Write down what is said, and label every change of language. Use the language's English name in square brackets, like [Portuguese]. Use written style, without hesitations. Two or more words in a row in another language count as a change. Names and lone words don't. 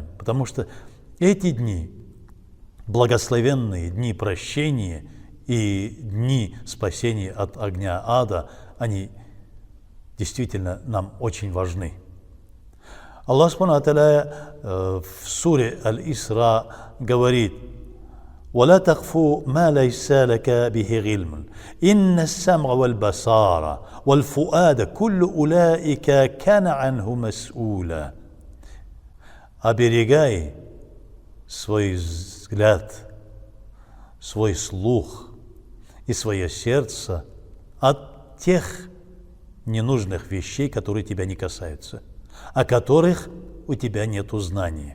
[Russian] Потому что эти дни, благословенные дни прощения и дни спасения от огня ада, они действительно нам очень важны. Аллах [Arabic] سبحانه وتعالى [Russian] в суре Аль-Исра говорит: [Arabic] «ولا تقف ما ليس لك به علم إن السمع والبصر والفؤاد كل أولئك كان عنه مسؤولا». [Russian] Оберегай свой взгляд, свой слух и свое сердце от тех ненужных вещей, которые тебя не касаются, о которых у тебя нет знания.